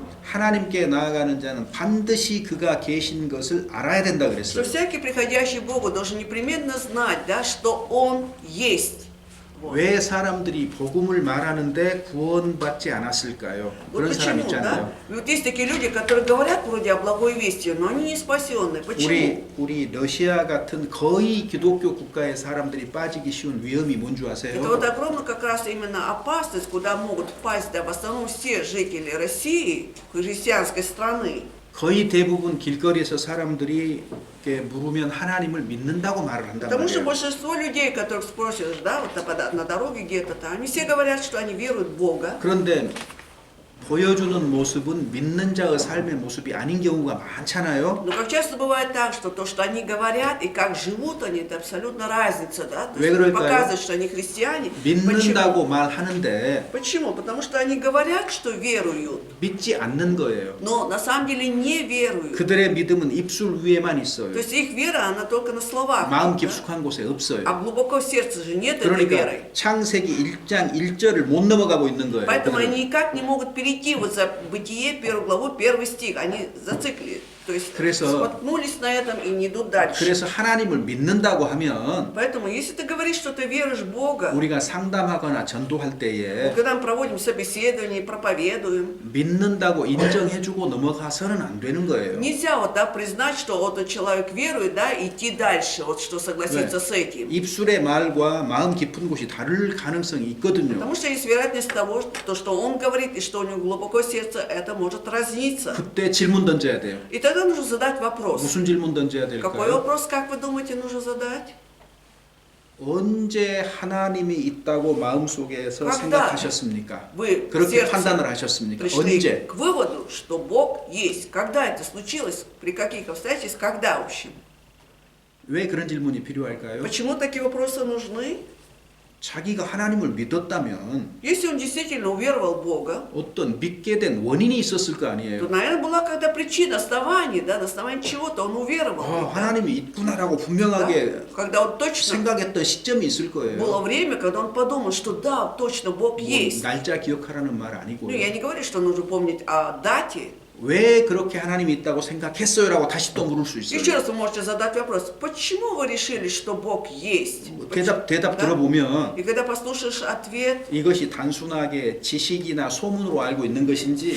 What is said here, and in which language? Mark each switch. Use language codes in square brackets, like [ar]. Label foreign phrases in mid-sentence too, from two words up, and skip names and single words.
[ko] 하나님께 나아가는 자는 반드시 그가 계신 것을 알아야 된다 [ru] что [ko] 그랬어요. [ru] всякий, приходящий к Богу, должен непременно знать, да, что Он есть. Вот. [ko] 왜 사람들이 복음을 말하는데 구원받지 않았을까요? [ru] Вот [ko] 그런 사람 [ru] почему, [ko] 있잖아요. [ru] да? Вот есть такие люди, которые говорят вроде о благой вести, но они не спасенные. Почему? [ko] 우리 러시아 같은 거의 기독교 국가의 사람들이 빠지기 쉬운 위험이 뭔지 [ru] Это [ko] 아세요? [ru] вот огромная как раз именно опасность, куда могут впасть, да, в основном все жители России, христианской страны. [ko] 거의 대부분 길거리에서 사람들이 이렇게 물으면 하나님을 믿는다고 말을 한단 [ru] Потому что [ko] 말이에요. [ru] большинство людей, которых спросишь, да, вот на дороге где-то, они все говорят, что они веруют в Бога. [ko] 그런데 보여주는 모습은 믿는 자의 삶의 모습이 아닌 경우가 많잖아요. [ru] Но как часто бывает так, что то, что они говорят и как живут они, это абсолютно разница, да? То [ko] 왜 [ru] есть [ko] 그럴까요? [ru] показывают, что они христиане. [ko] 믿는다고 [ru] Почему? [ko] 말하는데 [ru] Почему? Потому что они говорят, что веруют, [ko] 믿지 않는 거예요. [ru] но на самом деле не веруют. [ko] 그들의 믿음은 입술 위에만 있어요. [ru] То есть их вера, она только на словах. [ko] 마음 [ru] да? [ko] 깊숙한 곳에 없어요. [ru] А глубоко в сердце же нет этой веры. [ko] 그러니까 창세기 1장 1절을 못 넘어가고 있는 거예요. [ru] Поэтому [ko] 그들은. [ru] они никак не могут перейти вот за Бытие, первую главу, первый стих. Они зациклили. То есть [ko] 그래서- [ru] споткнулись на этом и не идут дальше. [ko] 그래서 하나님을 믿는다고 하면 [ru] Поэтому, если ты говоришь, что ты веришь в Бога, [ko] 우리가 상담하거나 전도할 때에 [ru] когда мы проводим собеседование, проповедуем, [ko] 믿는다고 인정해주고 넘어가서는 안 되는 거예요. [ru] нельзя вот, да, признать, что вот этот человек верует, да, и идти дальше, вот что согласиться с этим. [ko] 입술의 말과 마음 깊은 곳이 다를 가능성이 있거든요. [ru] Потому что есть вероятность того, что то, что он говорит и что у него глубоко в сердце, это может разниться. [ko] 그때 질문 던져야 돼요. [ru] И тогда нужно задать вопрос. [ko] 무슨 질문 던져야 [ru] Какой [ko] 될까요? [ru] вопрос, как вы думаете, нужно задать? [ko] 언제 하나님이 있다고 마음속에서 [ru] когда [ko] 생각하셨습니까? [ru] Вы в [ko] 그렇게 [ru] сердце [ko] 판단을 하셨습니까? [ru] пришли [ko] 언제? [ru] к выводу, что Бог есть. Когда это случилось? При каких обстоятельствах? Когда, в общем? [ko] 왜 그런 질문이 필요할까요? [ru] Почему такие вопросы нужны? [ko] 자기가 하나님을 믿었다면 [ru] Если он действительно уверовал в Бога, [ko] 어떤 믿게 된 원인이 있었을 거 [ru] то, [ko] 아니에요. [ru] наверное, была какая-то причина, основание, да, на основании чего-то он уверовал. [ko] 아, [ru] да? [ko] 하나님이 있구나라고 [ru] Да? [ko] 분명하게 [ru] Когда он точно [ko] 생각했던 시점이 있을 [ru] было [ko] 거예요. [ru] время, когда он подумал, что да, точно Бог [ko] 뭐 [ru] есть. [ko] 날짜 기억하라는 말 [ru] Ну, [ko] 아니고요. [ru] я не говорю, что нужно помнить о дате, [ko] 왜 그렇게 하나님이 있다고 생각했어요라고 다시 또 물을 수 있어요. [ru] Еще раз вы можете задать вопрос, почему вы решили, что Бог есть? [ko] 대답 [ru] Да? [ko] 들어보면 [ru] И когда послушаешь ответ, [ko] 이것이 단순하게 지식이나 소문으로 알고 있는 것인지